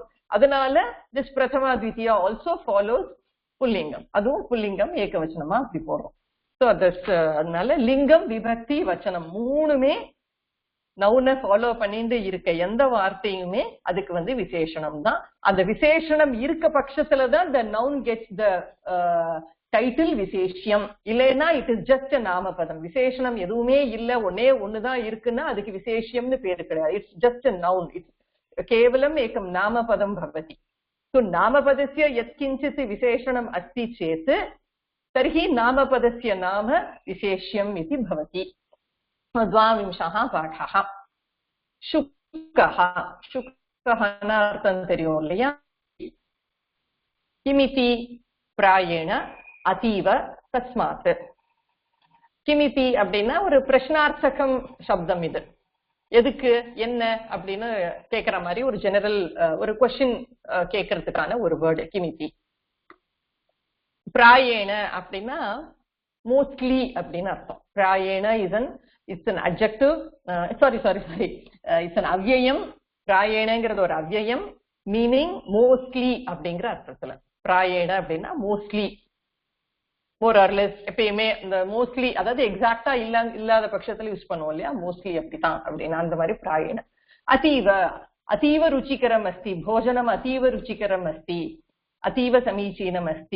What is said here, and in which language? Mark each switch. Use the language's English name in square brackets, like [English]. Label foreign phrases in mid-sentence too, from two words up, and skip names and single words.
[English] அதனால திஸ் [Sanskrit] प्रथमा द्वितीया [English] also follows புல்லிங்கம். [Tamil] அதுவும் புல்லிங்கம் ஏகவச்சனமா அப்படி போடுறோம். ஸோ அதனால [Sanskrit] लिङ्गं विभक्ति वचनम् [Tamil] மூணுமே நவுனை ஃபாலோ பண்ணிட்டு இருக்க எந்த வார்த்தையுமே அதுக்கு வந்து விசேஷனம் தான். அந்த விசேஷனம் இருக்க பட்சத்துலதான் [English] the noun gets the title [Tamil] விசேஷியம். [English] இல்லைன்னா it is just நாமபதம். [Tamil] விசேஷனம் எதுவுமே இல்ல, ஒன்னே ஒண்ணுதான் இருக்குன்னா அதுக்கு விசேஷியம்னு பேரு கிடையாது. [English] it's just noun. it's [Sanskrit] केवलम् एकम् नामपदम् भवति. तो नामपदस्य यत्किञ्चित् विशेषणम् अस्ति चेत् तर्हि नामपदस्य नाम विशेष्यम् इति भवति. 22 पाठः. शुकः. शुकः अर्थं [Tamil] தெரியும் இல்லையா? [Sanskrit] किमिति प्रायेण अतीव तस्मात्. [Tamil] किमिति அப்படின்னா ஒரு பிரश्नार्थकம் சப்தம். இது எதுக்கு, என்ன அப்படின்னு கேக்குற மாதிரி ஒரு ஜெனரல் ஒரு கொஸ்டின் கேட்கறதுக்கான ஒரு வேர்டு கிமிதி. பிராயேண அப்படின்னா மோஸ்ட்லி அப்படின்னு அர்த்தம். [English] பிராயேண it's an adjective, sorry it's an அவ்யயம். [Tamil] பிராயேணங்கிறது ஒரு அவ்யயம், மீனிங் மோஸ்ட்லி அப்படிங்கிற அர்த்தத்துல. [English] பிராயேண அப்படின்னா mostly, more or less. [Tamil] எப்பயுமே இந்த மோஸ்ட்லி அதாவது எக்ஸாக்டா இல்லாத பட்சத்துல யூஸ் பண்ணுவோம் இல்லையா, மோஸ்ட்லி அப்படித்தான் அப்படின்னா அந்த மாதிரி பிராயண. [Sanskrit] अतीव, अतीव रुचिकरम् अस्ति, भोजनम् अतीव रुचिकरम् अस्ति, अतीव समीचीनम् अस्ति.